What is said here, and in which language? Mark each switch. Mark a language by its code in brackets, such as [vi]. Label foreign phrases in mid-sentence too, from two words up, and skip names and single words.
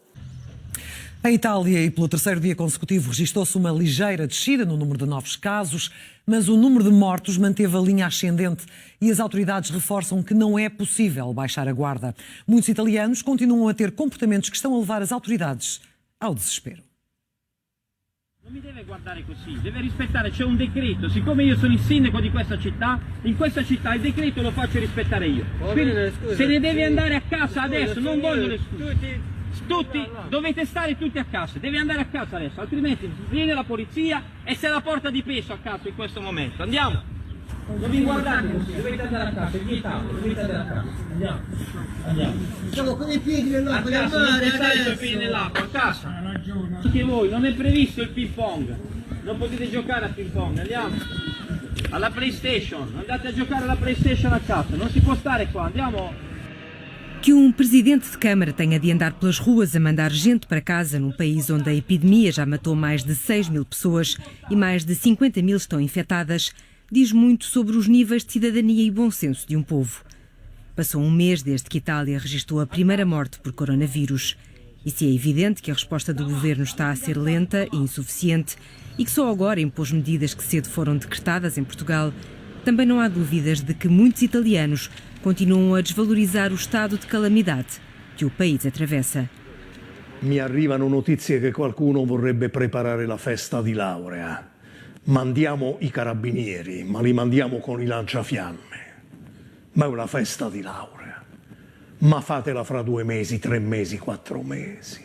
[pt] Em Itália, e pelo terceiro dia consecutivo, registrou-se uma ligeira descida no número de novos casos, mas o número de mortos manteve a linha ascendente e as autoridades reforçam que não é possível baixar a guarda. Muitos italianos continuam a ter comportamentos que estão a levar as autoridades ao desespero. [it] Non mi deve guardare così, deve rispettare, c'è un decreto, siccome io sono il sindaco di questa città, in questa città il decreto lo faccio rispettare io. Quindi se ne deve andare a casa adesso, non voglio le scuse. Tutti, dovete stare tutti a casa, devi andare a casa adesso, altrimenti viene la polizia e se la porta di peso a casa in questo momento. Andiamo! Non vi guardate così, dovete andare a casa, è vietato, dovete andare a casa. Andiamo, andiamo. Siamo con i piedi nell'acqua, a casa, non stare con i piedi nell'acqua, a casa. Anche voi, non è previsto il ping pong, non potete giocare a ping pong, andiamo. Alla PlayStation, andate a giocare alla PlayStation a casa, non si può stare qua, andiamo. [pt] Que um presidente de Câmara tenha de andar pelas ruas a mandar gente para casa num país onde a epidemia já matou mais de 6.000 pessoas e mais de 50.000 estão infectadas, diz muito sobre os níveis de cidadania e bom senso de um povo. Passou um mês desde que Itália registrou a primeira morte por coronavírus. E se é evidente que a resposta do governo está a ser lenta e insuficiente e que só agora impôs medidas que cedo foram decretadas em Portugal, também não há dúvidas de que muitos italianos continuam a desvalorizar o estado de calamidade que o país atravessa. [it] Mi arrivano notizie che qualcuno vorrebbe preparare la festa di laurea. Mandiamo i carabinieri, ma li mandiamo con i lanciafiamme. Ma è una festa di laurea. Ma fatela fra 2 mesi, 3 mesi, 4 mesi.